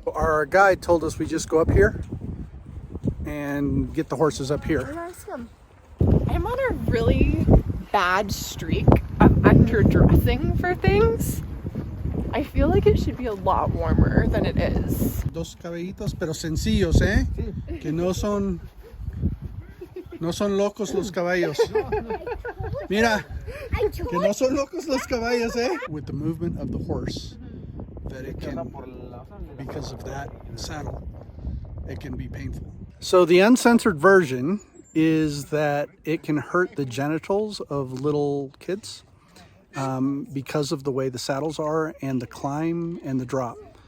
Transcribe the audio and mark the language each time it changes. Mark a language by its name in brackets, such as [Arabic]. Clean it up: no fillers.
[English] Our guide told us we just go up here and get the horses up here. Ask them. I'm on a really bad streak of underdressing for things. I feel like it should be a lot warmer than it is. [Spanish] Dos caballitos, pero sencillos, ¿eh? Que no son locos los caballos. Mira, que no son locos los caballos, ¿eh? [English] With the movement of the horse, that it can, because of that saddle, it can be painful. So the uncensored version is that it can hurt the genitals of little kids because of the way the saddles are and the climb and the drop.